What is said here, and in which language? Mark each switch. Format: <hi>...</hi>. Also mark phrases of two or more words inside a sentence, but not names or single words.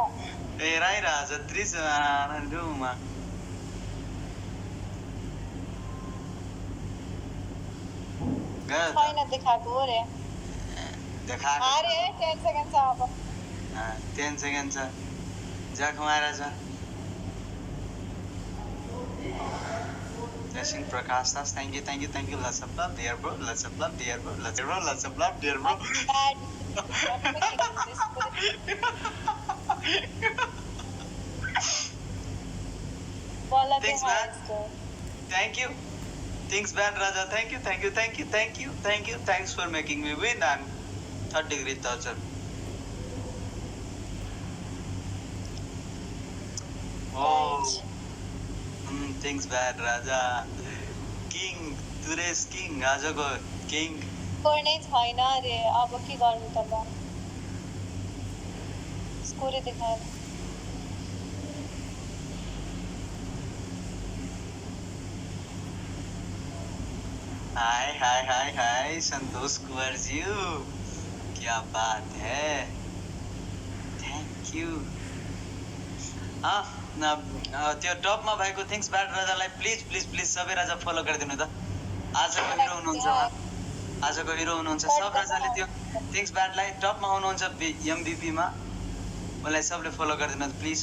<ne>ए राइरहेछ 30 रुममा छैन देखाएको हो रे देखाएको अरे 10 सेकेन्ड छ अब 10 सेकेन्ड छ जा खुवाएर छ</ne> <en>Blessing Prakash Das, thank you, lots of love, dear bro, lots of love, dear bro, lots of love, dear bro. Thanks, man. Thank you. Thanks, man, Raja. Thank you. Thanks for making me win and 3rd-degree torture. Oh. Things bad, Raja. King, today's king,</en> <ne>आजको king. गर्नै छैन रे अब के गर्नु त म स्कोरै देखाएन हाय संतोष कुंवर जी</ne> <hi>क्या बात है</hi> <en>thank you</en> <ne>त्यो टपमा भएको थिङ्स ब्याड राजालाई प्लिज सबै राजा फलो गरिदिनु त आजको हिरो हुनुहुन्छ सब राजाले त्यो थिङ्स ब्याडलाई टपमा हुनुहुन्छ एमभीपीमा मलाई सबले फलो गरिदिनु प्लिज</ne>